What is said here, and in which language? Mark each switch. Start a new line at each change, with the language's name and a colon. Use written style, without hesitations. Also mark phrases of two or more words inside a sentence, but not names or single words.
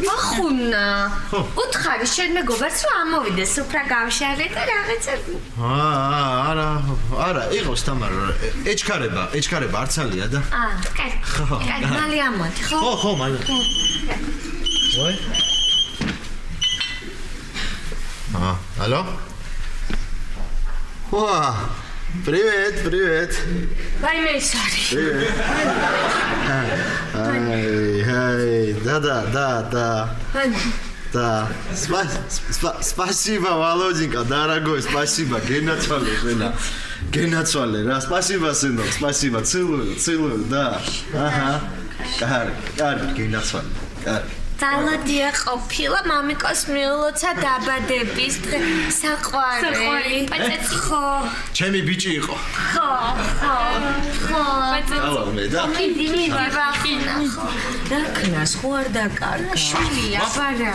Georgian: ახუნა უთხარი შენ მეგობარს რომ ამოვიდეს უფრა გავშალე და რაღაცა არა იყოს თამარ ეჩქარება არცალია და კარგი მალე ამოდი ხო მალე ვაი
Russian: алло Привет. Ваймесари. Привет. Ай, да. Да. Спасибо, Володенька, дорогой, спасибо. Генацвале, да. Спасибо, сынок, спасибо. Целую, да. Ага.
Georgian: კარგ, გენაცვალე. Заладია ყოფილა მამიკოს მიულოცა დაბადების დღე საყვარელი ხო ჩემი ბიჭი იყო ხო მე და მიდი ვახინა რა ქნას ხო არ დაკარგა შვილია ბარა